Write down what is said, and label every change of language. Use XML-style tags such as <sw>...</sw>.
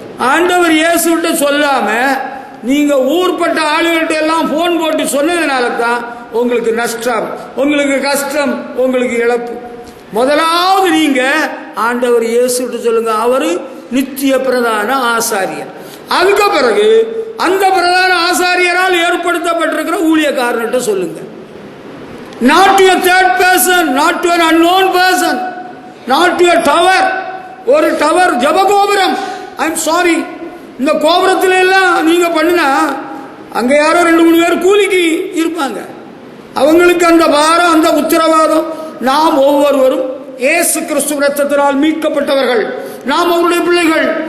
<ta>ஆண்டவர் இயேசுவிட்ட சொல்லாம நீங்க ஊர்பட்ட ஆளுகிட்ட எல்லாம் போன் போட்டு சொன்னதுனால தான் உங்களுக்கு நஷ்டம், உங்களுக்கு கஷ்டம், உங்களுக்கு இழப்பு. முதலாவது நீங்க ஆண்டவர் இயேசுவிட்ட சொல்லுங்க, அவரு நித்திய பிரதான ஆசாரியர். அதுக்கு பிறகு அந்த பிரதான ஆசாரியரால் ஏற்படுத்தப்பட்டிருக்கிற ஊழியக்காரன்கிட்ட சொல்லுங்க.</ta> <en>Not to a third person, not to an unknown person, not to a tower.</en> <ta>ஒரு டவர் ஜபகோபுரம்.</ta> <en>I'm sorry,</en> <ta>இந்த கோபுரத்துல எல்லாம் நீங்க பண்ணினா அங்க யாரோ 2-3 பேர் கூலிக்கு இருப்பாங்க, அவங்களுக்கு அந்த பாரம், அந்த உத்தரவாதம். நாம் ஒவ்வொருவரும் இயேசு கிறிஸ்து ரத்தத்தினால் மீட்கப்பட்டவர்கள், நாம் அவருடைய பிள்ளைகள்.</ta>